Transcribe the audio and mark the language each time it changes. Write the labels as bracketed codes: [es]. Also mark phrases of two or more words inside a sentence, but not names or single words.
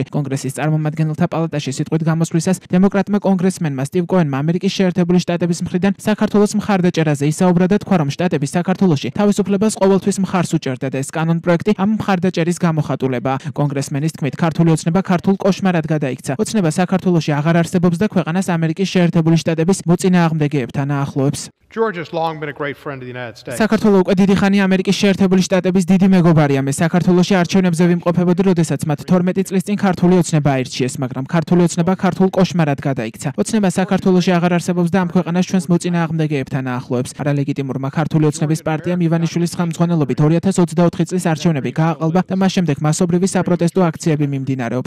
[ka] კონგრესის წარმომადგენელთა პალატაში სიტყვით გამოსვლისას დემოკრატმა კონგრესმენმა სტივ კოენმა ამერიკის შეერთებული შტატების მხრიდან საქართველოს მხარდაჭერაზე ისაუბრა და თქვა, რომ შტატები საქართველოში თავისუფლებას ყოველთვის მხარს უჭერდა და ეს კანონპროექტი ამ მხარდაჭერის გამოხატულებაა. კონგრესმენის თქმით, ქართული ოცნება ქართულ კოშმარად გადაიქცა. ოცნება საქართველოში აღარ არსებობს და ქვეყანას ამერიკის შეერთებული შტატების მოწინააღმდეგეებთან აახლოებს. [en] Georgia's long been a great friend of the United States. [ka] საქართველოს უკვე დიდი ხანია ამერიკის შეერთებული შტატების დიდი მეგობარია. მე საქართველოში არჩევნებზე ვიმყოფებოდი, როდესაც მათ 12 წლის წინ ქართული ოცნება აირჩიეს, მაგრამ ქართული ოცნება ქართულ კოშმარად გადაიქცა. ოცნება საქართველოში აღარ არსებობს და ამ ქვეყანას ჩვენს მოწინააღმდეგეებთან აახლოებს. არალეგიტიმურმა ქართული ოცნების პარტიამ ივანიშვილის ხელმძღვანელობით 2024 წლის არჩევნები გააყალბა და მას შემდეგ მასობრივი საპროტესტო აქციები მიმდინარეობს.